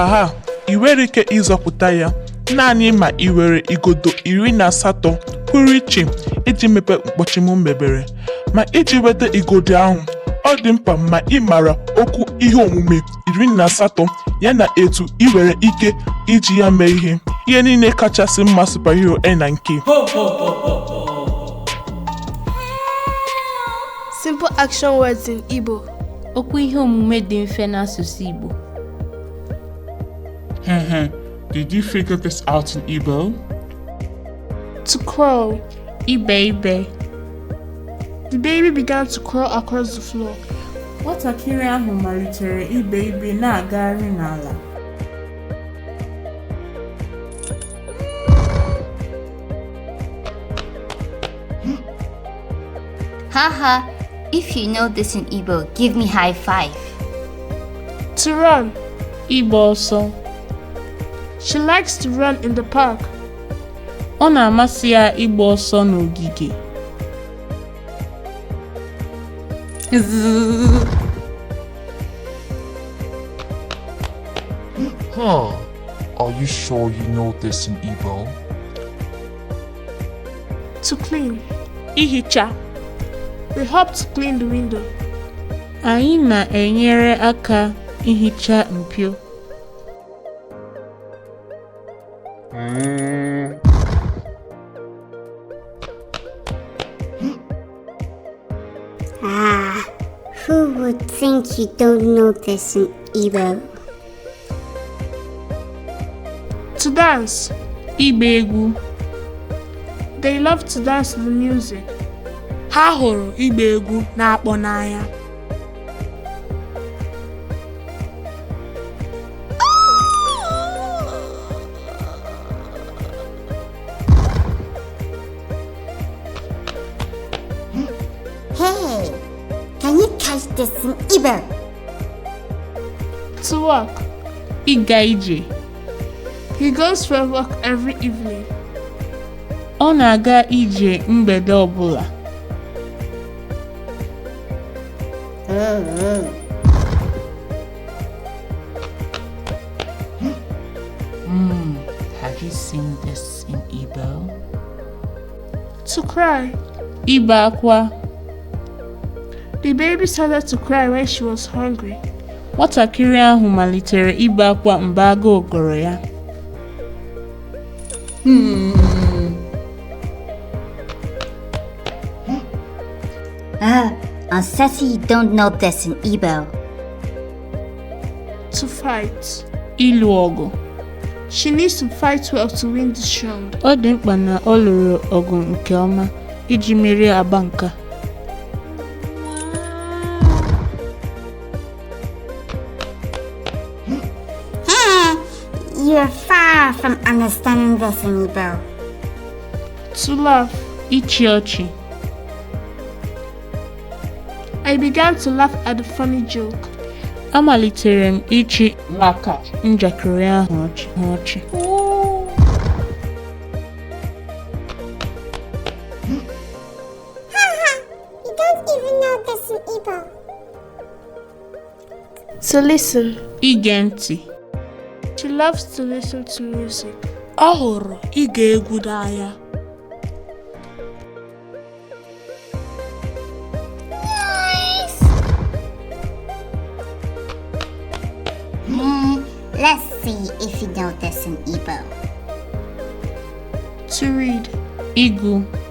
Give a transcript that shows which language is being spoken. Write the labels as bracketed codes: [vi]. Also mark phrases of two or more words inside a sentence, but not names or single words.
[ig] Aha, ị nwere ike ịzọpụta ya naanị ma ị were igodo 18 pụrụ iche iji mepe mkpọchi m mebere. Ma iji weta igodo ahụ, ọ dị mkpa ma ị mara okwu ihe omume 18 ya na etu ị nwere ike iji ya mee ihe niile kachasị mma superhero na nke. [en] Simple action words in Igbo. [ig] Okwu ihe omume dị mfe n'asụsụ Igbo. [en] Did you figure this out in Igbo? To crawl. [ig] Ibeh-Predro. [en] The baby began to crawl across the floor. [ig] Nwatakịrị ahụ malitere ibe na-agagharị n'ala. [en] Haha, if you know this in Igbo, give me high five. To run. [ig] Ịgba ọsọ. [en] She likes to run in the park. [ig] Ọ na-amasị ya ịgba ọsọ n'ogige. [en] Are you sure you know this in Igbo? To clean. [ig] Ihicha. [en] We help to clean the window. [ig] Anyị na-enyere aka ihicha mpio. [en] Who would think you don't know this in Igbo? To dance. [ig] Ịgba egwu. [en] They love to dance to the music. [ig] Ha hụrụ ịgba egwu na-akpọ n'anya. [en] Hey, can you catch this in Igbo? To walk. [ig] Ịga ije. [en] He goes for a walk every evening. [ig] Ọ na-aga ije mgbede ọbụla. [en] Have you seen this in Igbo? To cry. [ig] Ibe akwa. [en] The baby started to cry when she was hungry. [ig] Nwatakịrị ahụ malitere ibe akwa mgbe agụụ gụrụ ya. [en] Sassy, you don't know this in Igbo. To fight. [ig] Ịlụ ọgụ. [en] She needs to fight well to win this round. [ig] Ọ dị mkpa na ọ lụrụ ọgụ nke ọma iji merie agba nke. [en] You're far from understanding this in Igbo. To laugh. [ig] Ịchị ọchị. [en] I began to laugh at the funny joke. [ig] Amalitere m ịchị maka njakịrị ahụ ọchị. [en] You don't even know this in Igbo. To listen. [ig] Ige ntị. [en] She loves to listen to music. [ig] Ọ hụrụ ige egwu n'anya. [en] Let's see if you know this in Igbo. To read. [ig] Ịgụ.